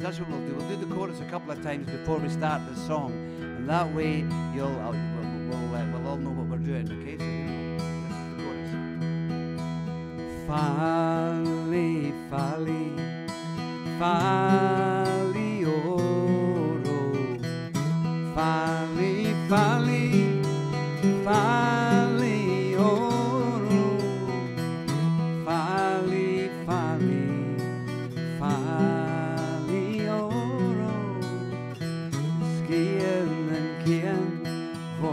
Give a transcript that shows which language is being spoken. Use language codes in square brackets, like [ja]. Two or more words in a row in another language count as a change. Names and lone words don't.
[en] That's what we'll do. We'll do the chorus a couple of times before we start the song, and that way we'll all know what we're doing. Okay, so this is the chorus. Fally, fally, fally oro, fally, fally, fally oro, fally, fally. Fally oro, skian and kian,